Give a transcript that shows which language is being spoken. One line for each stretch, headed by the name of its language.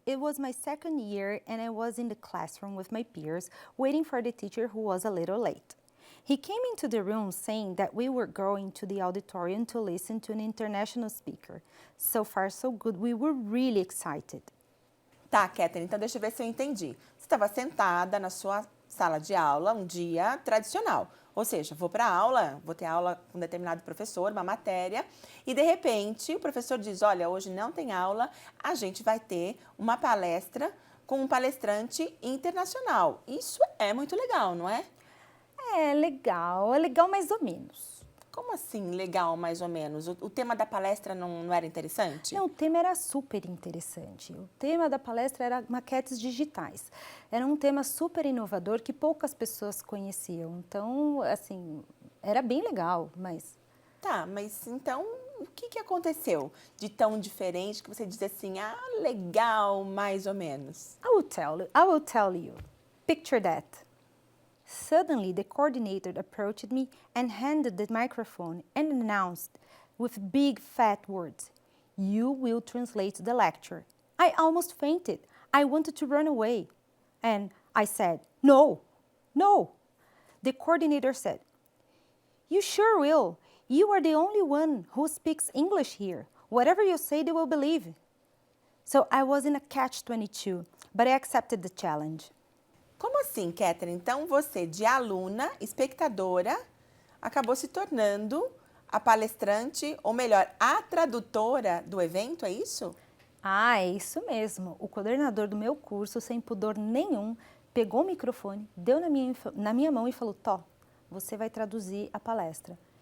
English: It was my second year and I was in the classroom with my peers waiting for the teacher who was a little late. He came into the room saying that we were going to the auditorium to listen to an international speaker. So far so good, we were really excited.
Portuguese: Tá, Catherine, então deixa eu ver se eu entendi. Você estava sentada na sua sala de aula um dia tradicional. Ou seja, vou para aula, vou ter aula com um determinado professor, uma matéria, e de repente o professor diz, olha, hoje não tem aula, a gente vai ter uma palestra com um palestrante internacional. Isso é muito legal, não é? É legal mais ou menos. Como assim, legal, mais ou menos? O tema da palestra não era interessante? Não, o tema era super interessante. O tema da palestra era maquetes digitais. Era um tema super inovador que poucas pessoas conheciam. Então, assim, era bem legal, mas... Tá, mas então, o que aconteceu de tão diferente que você diz assim, ah, legal, mais ou menos?
English: I will tell you. Picture that. Suddenly, the coordinator approached me and handed the microphone and announced with big fat words, "You will translate the lecture." I almost fainted. I wanted to run away. And I said, "No, no." The coordinator said, "You sure will. You are the only one who speaks English here. Whatever you say, they will believe." So I was in a catch-22, but I accepted the challenge.
Portuguese: Como assim, Catherine? Então, você, de aluna, espectadora, acabou se tornando a palestrante, ou melhor, a tradutora do evento, é isso? Ah, é isso mesmo. O coordenador do meu curso, sem pudor nenhum, pegou o microfone, deu na minha mão e falou, Tó, você vai traduzir a palestra.